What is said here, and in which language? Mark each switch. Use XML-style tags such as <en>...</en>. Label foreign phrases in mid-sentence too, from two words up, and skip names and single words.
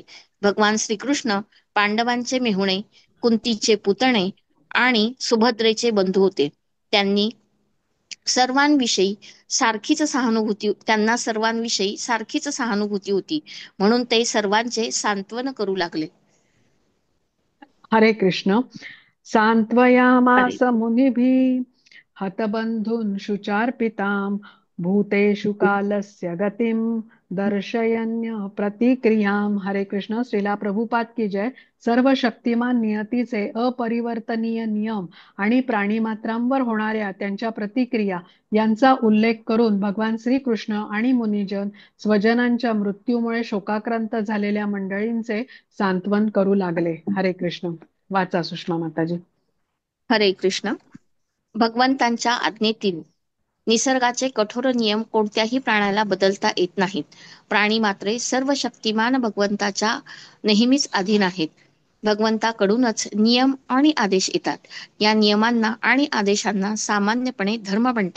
<mr>भगवान श्रीकृष्ण पांडवांचे मेहुणे, कुंतीचे पुतणे आणि सुभद्रेचे बंधू होते. त्यांना सर्वांविषयी सारखीच सहानुभूती होती, म्हणून ते सर्वांचे सांत्वन करू लागले. हरे कृष्ण.</mr> <sa>सांत्वयामास मुनिभिः हतबंधून् शुचार्पितां भूतेषु कालस्य गतिं दर्शयन्य प्रतिक्रियां.</sa> <mr>हरे कृष्ण.</mr> <hi>श्रीला प्रभुपाद की जय.</hi> <mr>सर्व शक्तिमान नियतीचे अपरिवर्तनीय नियम आणि प्राणीमात्रांवर होणाऱ्या त्यांच्या प्रतिक्रिया यांचा उल्लेख करून भगवान श्रीकृष्ण आणि मुनिजन स्वजनांच्या मृत्यूमुळे शोकाक्रांत झालेल्या मंडळींचे सांत्वन करू लागले. हरे कृष्ण. वाचा सुषमा माताजी. हरे कृष्ण. भगवंतांच्या आज्ञेतील निसर्गाचे कठोर नियम कोणत्याही प्राण्याला बदलता येत नाहीत. प्राणी मात्रे सर्व शक्तिमान भगवंताच्या नेहमीच अधीन आहेत. भगवंताकडूनच नियम आणि आदेश येतात. या नियमांना आणि आदेशांना सामान्यपणे धर्म म्हणतात.</mr>